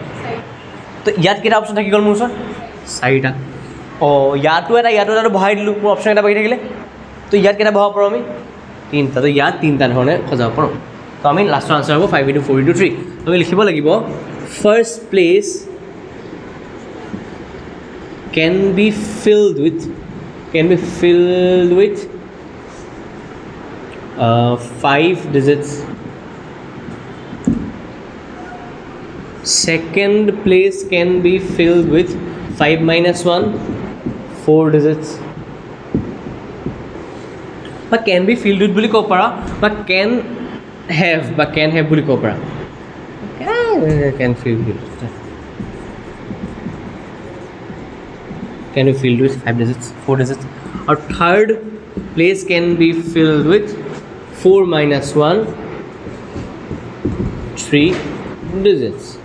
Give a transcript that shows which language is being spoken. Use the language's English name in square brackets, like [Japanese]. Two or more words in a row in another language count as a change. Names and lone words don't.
[Assamese] তো ইয়াত কেইটা অপশ্যন থাকি গ'ল মোৰ ওচৰত? 4টা। ইয়াতো এটা বহাই দিলোঁ, মোৰ অপশ্যন এটা বাকী থাকিলে। তো ইয়াত কেইটা বহাব পাৰোঁ আমি? 3টা। তো ইয়াত 3টা ধৰণে সজাব পাৰোঁ। তো আমি [English] last answer হ'ব 5 into 4 into 3। [Assamese] আমি লিখিব লাগিব [English] first place can be filled with 5 digits. Second place can be filled with 5 minus 1, 4 digits. But can be filled with [Assamese] বুলি ক'ব পাৰা, বা [English] can have [Assamese] বুলি ক'ব পাৰা। [English] Can filled with can be filled with 5 digits, 4 digits. Or third place can be filled with 4 minus 1, 3 digits.